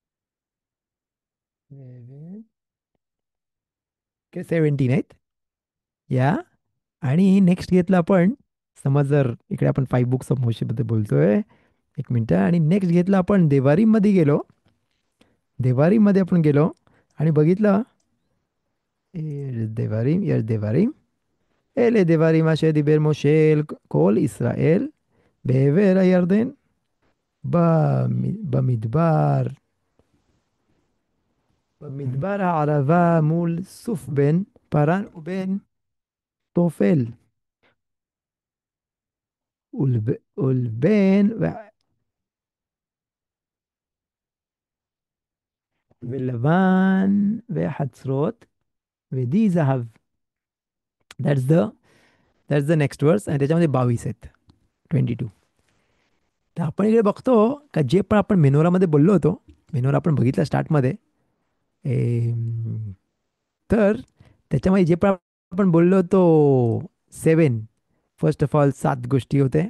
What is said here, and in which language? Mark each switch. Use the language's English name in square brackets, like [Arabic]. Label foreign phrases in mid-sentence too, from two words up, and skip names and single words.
[Marathi] 17 आहेत या. आणि नेक्स्ट घेतलं आपण, समज जर इकडे आपण 5 [English] books of [Marathi] मोशेबद्दल बोलतोय, एक मिनटं. आणि नेक्स्ट घेतलं आपण देवारीमध्ये गेलो. देवारीमध्ये आपण गेलो आणि बघितलं. देवारीम, यस देवारीम. [Hebrew] אלה דברים אשר דיבר משה אל כל ישראל בעבר הירדן במדבר, במדבר הערבה מול סוף בן פרן ובן תופל ולבן ולבן וחצרות ודי זהב. [English] That's the next verse. [Marathi] आणि त्याच्यामध्ये 22 आहेत, 22. तर आपण इकडे बघतो का जे पण आपण मेनोरामध्ये बोललो होतो, मेनोरा आपण बघितलं स्टार्टमध्ये. तर त्याच्यामध्ये जे पण आपण बोललो होतो 7, [English] first of all [Marathi] 7 गोष्टी होते.